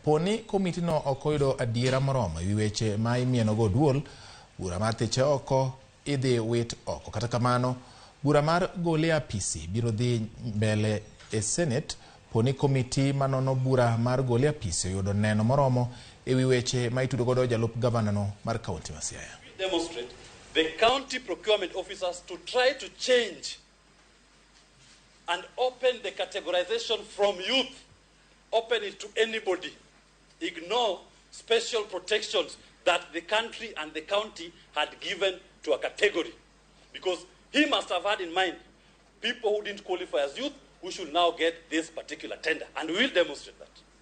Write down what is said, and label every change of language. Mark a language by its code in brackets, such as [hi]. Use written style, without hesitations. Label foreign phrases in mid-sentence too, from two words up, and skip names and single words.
[luo] Poni komiti no okoyudo adiera moromo ewi weche ma imienogo Oduol, bura mar thiche oko idhi wit oko. Kata kamano, bura mar gole apisi biro dhi mbele e Senate poni komiti manono bura mar gole apisi oyudo neno moromo ewi weche ma itudo godo jalup gavana no mar kaunti ma Siaya. [en] Demonstrate the county procurement officers to try to change and open the categorization from youth, open it to anybody, ignore special protections that the country and the county had given to a category, because he must have had in mind people who didn't qualify as youth who should now get this particular tender, and we will demonstrate that.